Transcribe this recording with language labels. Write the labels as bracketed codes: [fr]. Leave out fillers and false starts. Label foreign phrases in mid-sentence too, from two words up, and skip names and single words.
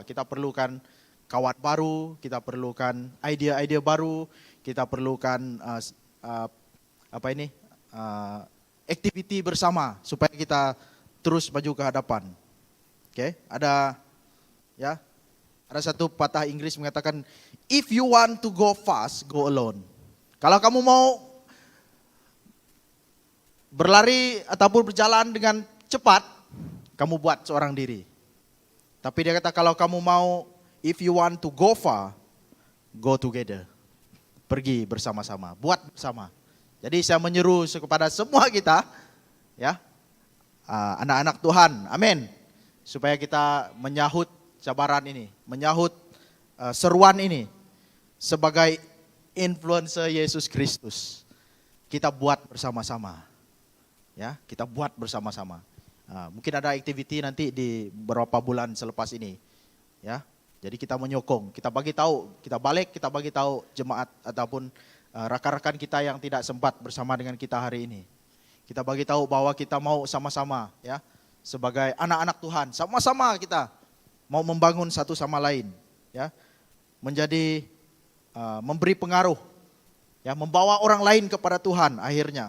[ms] Kita perlukan kawan baru, kita perlukan ide-ide baru, kita perlukan activity bersama supaya kita terus maju ke hadapan. Oke, ada satu patah Inggris mengatakan, [en] if you want to go fast, go alone. [ms] Kalau kamu mau berlari ataupun berjalan dengan cepat, kamu buat seorang diri. Tapi dia kata kalau kamu mau, [en] if you want to go far, go together. [ms] Pergi bersama-sama, buat bersama. Jadi saya menyeru kepada semua kita, ya, anak-anak Tuhan, amin. Supaya kita menyahut cabaran ini, menyahut seruan ini sebagai influencer Yesus Kristus. Kita buat bersama-sama, ya, kita buat bersama-sama. Mungkin ada activity nanti di beberapa bulan selepas ini, ya. Jadi kita menyokong, kita bagi tahu, kita bagi tahu jemaat ataupun rakan-rakan kita yang tidak sempat bersama dengan kita hari ini. Kita bagi tahu bahwa kita mau sama-sama ya sebagai anak-anak Tuhan, sama-sama kita mau membangun satu sama lain ya. Menjadi memberi pengaruh ya, membawa orang lain kepada Tuhan akhirnya.